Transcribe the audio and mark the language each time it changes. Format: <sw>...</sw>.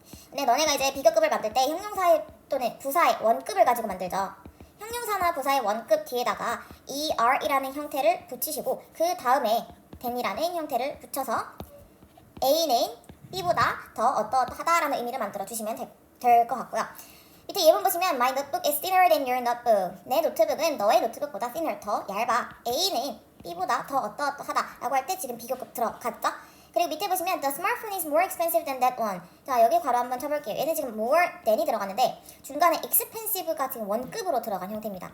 <ko>근데 너네가 이제 비교급을 만들 때 형용사의 또는 부사의 원급을 가지고 만들죠. 형용사나 부사의 원급 뒤에다가 ER이라는 형태를 붙이시고 그 다음에 then이라는 형태를 붙여서 A는 B보다 더 어떠하다라는 의미를 만들어 주시면 될 것 같고요. 밑에 예문 보시면</ko> <en>My notebook is thinner than your notebook.</en> <ko>내 노트북은 너의 노트북보다</ko> <en>thinner,</en> <ko>더 얇아. A는 B보다 더 어떠하다 라고 할 때 지금 비교급 들어갔죠? 그리고 밑에 보시면</ko> <en>The smartphone is more expensive than that one.</en> <ko>자 여기 괄호 한번 쳐볼게요. 얘는 지금 more than이 들어갔는데 중간에 expensive가 지금 원급으로 들어간 형태입니다.</ko>